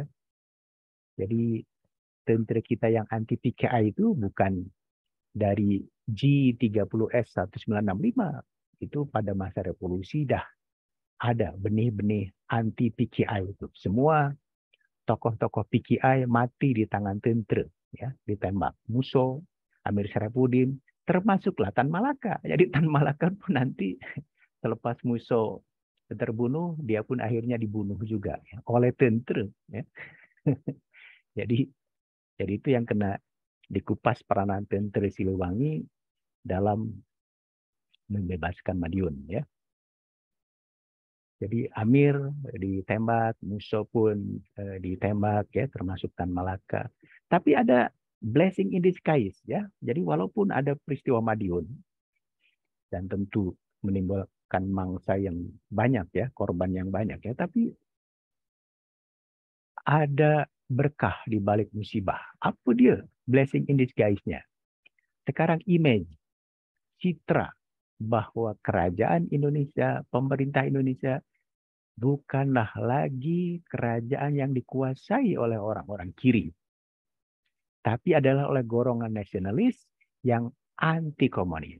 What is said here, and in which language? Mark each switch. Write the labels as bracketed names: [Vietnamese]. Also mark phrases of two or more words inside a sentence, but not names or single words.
[Malay] Jadi tentera kita yang anti PKI itu bukan dari G30S 1965, itu pada masa revolusi dah ada benih-benih anti PKI itu. Semua tokoh-tokoh PKI mati di tangan tentera ya, ditembak. Musso, Amir Syarifuddin, termasuklah Tan Malaka. Jadi Tan Malaka pun nanti selepas Musso terbunuh, dia pun akhirnya dibunuh juga ya, oleh tentera ya. Jadi itu yang kena dikupas peranan tentera Siliwangi dalam membebaskan Madiun, ya. Jadi Amir ditembak, Musso pun ditembak, ya, termasuk Tan Malaka. Tapi ada [English] blessing in disguise, [Malay] ya. Jadi walaupun ada peristiwa Madiun dan tentu menimbulkan mangsa yang banyak, ya, korban yang banyak, ya, tapi ada berkah di balik musibah. Apa dia [English] blessing in disguise- [Malay] nya? Sekarang image, citra bahwa kerajaan Indonesia, pemerintah Indonesia bukanlah lagi kerajaan yang dikuasai oleh orang-orang kiri, tapi adalah oleh golongan nasionalis yang anti komunis.